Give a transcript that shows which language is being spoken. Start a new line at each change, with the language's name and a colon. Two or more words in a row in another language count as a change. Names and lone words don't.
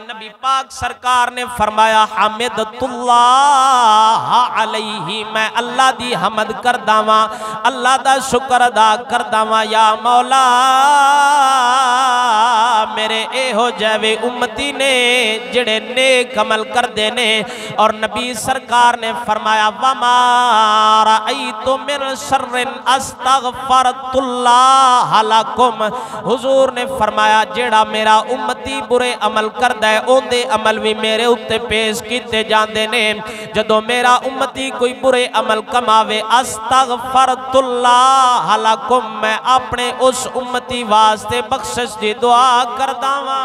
Punjabi: نبی پاک سرکار نے فرمایا
Arabic: حمدت الله عليه,
Punjabi: میں اللہ دی حمد کردا واں، اللہ دا شکر ادا کردا واں. یا مولا میرے ایہو جیوے امتی نے جیہڑے نیک عمل کردے نے. اور نبی سرکار نے فرمایا
Arabic: وما رأيت من شر استغفرت الله لكم.
Punjabi: حضور نے فرمایا جیہڑا میرا امتی برے عمل کردا ہے اوندے عمل بھی میرے اتے پیش کیتے جاندے نے. جدوں میرا امتی کوئی برے عمل کماوے
Arabic: استغفرت الله لكم,
Punjabi: میں اپنے اس امتی واسطے بخشش دی دعا کردا واں.